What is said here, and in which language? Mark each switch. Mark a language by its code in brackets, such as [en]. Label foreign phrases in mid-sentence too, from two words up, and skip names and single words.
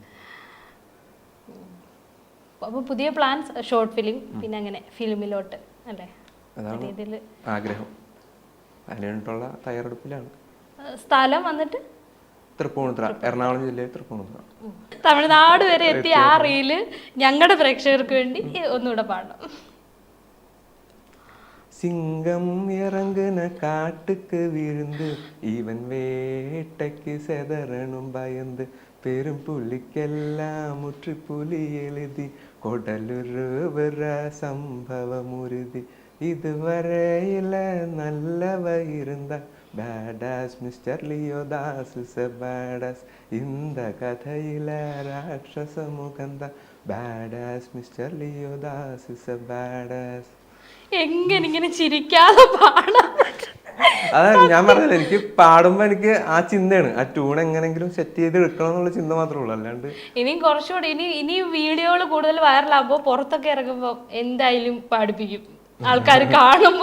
[ml] അപ്പൊ പുതിയ [en] plans short film, [ml] പിന്നെ അങ്ങനെ ഫിലിമിലോട്ട് അല്ലേ? അതാണ് ആഗ്രഹം. അതിനുള്ള തയ്യാറെടുപ്പിലാണ്. സ്ഥലം വന്നിട്ട് തൃപ്പൂണിത്തുറ, എറണാകുളം ജില്ലയിൽ തൃപ്പൂണിത്തുറ. തമിഴ്നാട് വരെ എത്തിയ ആ റീല് ഞങ്ങളുടെ പ്രേക്ഷകർക്ക് വേണ്ടി ഒന്നുകൂടെ പാടണം. [ta] சிங்கம் இறங்குன காட்டுக்கு விழுந்து இவன் வேட்டைக்கு செதறனும் பயந்து பெரும் புலிக்கெல்லாம் முற்று புலி எழுதி கொடலுருவர சம்பவம் உறுதி இதுவரையில நல்லவ இருந்தா [en] badass Mister Leodas is a badass [ta] இந்த கதையில ராட்சச முகந்தா [en] badass Mister Leodas is a badass. [ml] എങ്ങനെ ഇങ്ങനെ ചിരിക്കാതെ പാടാൻ? അതെ ഞാൻ പറഞ്ഞത്, എനിക്ക് പാടുമ്പോ എനിക്ക് ആ ചിന്തയാണ്, ആ ട്യൂൺ എങ്ങനെങ്കിലും സെറ്റ് ചെയ്ത് എടുക്കണം എന്നുള്ള ചിന്ത മാത്രമേ ഉള്ളൂ. അല്ലാണ്ട് ഇനിയും കുറച്ചുകൂടി ഇനി വീഡിയോകൾ കൂടുതൽ വൈറലാകുമ്പോ പുറത്തൊക്കെ ഇറങ്ങുമ്പോ എന്തായാലും പാടിപ്പിക്കും ആൾക്കാർ കാണുമ്പോ.